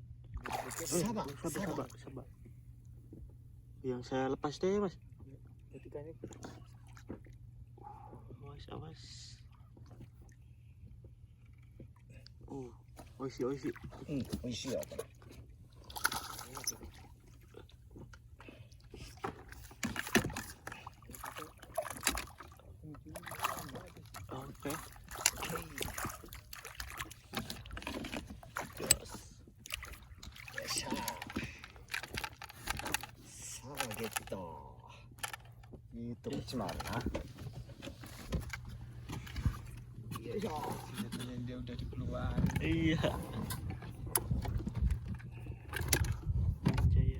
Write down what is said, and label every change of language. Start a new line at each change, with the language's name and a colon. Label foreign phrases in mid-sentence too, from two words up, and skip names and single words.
Indonesian: Sabar. Yang saya lepas deh, Mas. Awas.
Japanese: Oishi. 美味しいよこれ。 Oke. Yes. さあゲット。いいとこっちもあるな。よいしょ。
Indonesian: Dia udah dikeluarin. Iya. Jaya.